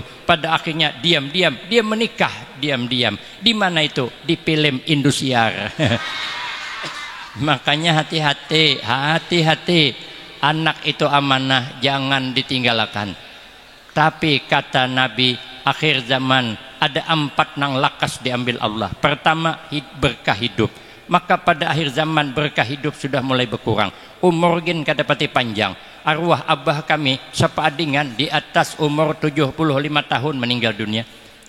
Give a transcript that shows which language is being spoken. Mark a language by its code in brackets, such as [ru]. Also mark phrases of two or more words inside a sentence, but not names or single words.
[id] Pada akhirnya diam-diam dia menikah, diam-diam. Di mana itu? Di film Indosiar. Makanya hati-hati, hati-hati. Anak itu amanah, jangan ditinggalkan. Tapi kata Nabi, akhir zaman ada 4 [bjn] nang lakas [id] diambil Allah. Pertama, berkah hidup. Maka pada akhir zaman berkah hidup sudah mulai berkurang. [bjn] Umur gin kada pati panjang. Arwah abah kami sepaadingan di atas umur 75 tahun meninggal dunia.